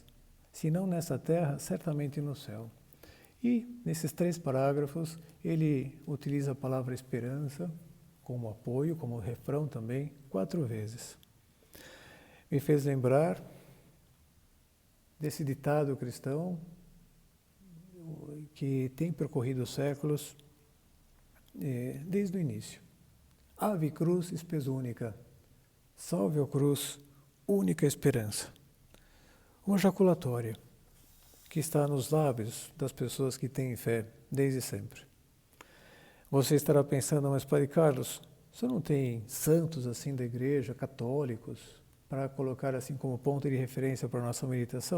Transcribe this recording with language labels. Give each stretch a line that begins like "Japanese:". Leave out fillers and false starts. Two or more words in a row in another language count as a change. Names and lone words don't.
Portuguese: Se não nessa terra, certamente no céu. E, nesses 3 parágrafos, ele utiliza a palavra esperança como apoio, como refrão também, 4 vezes. Me fez lembrar desse ditado cristão que tem percorrido os séculos desde o início.
Latin: Ave cruz spes unica, salve,
Portuguese: ó cruz, única esperança. Uma jaculatória que está nos lábios das pessoas que têm fé desde sempre. Você estará pensando, mas Padre Carlos, você não tem santos assim da igreja, católicos, para colocar assim como ponto de referência para a nossa meditação?